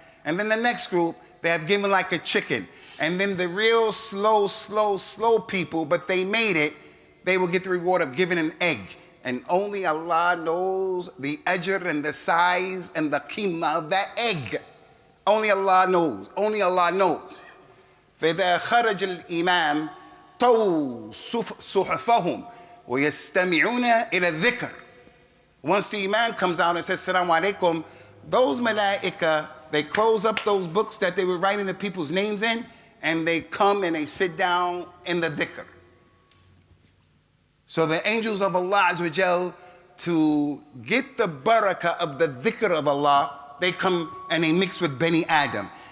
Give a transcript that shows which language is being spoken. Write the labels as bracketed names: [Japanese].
[English] And then the next group, they have given like a chicken. And then the real slow people, but they made it, they will get the reward of giving an egg. And only Allah knows the ajr and the size and the qimma of that egg. Only Allah knows. Only Allah knows. [Arabic] فإذا خرج الإمام طووا صحفهم ويستمعون إلى الذكر. [English] Once the imam comes out and says, Assalamu alaikum, those malaika, they close up those books that they were writing the people's names in, and they come and they sit down in the dhikr. So the angels of Allah Azza wa Jal, to get the barakah of the dhikr of Allah, they come and they mix with Bani Adam.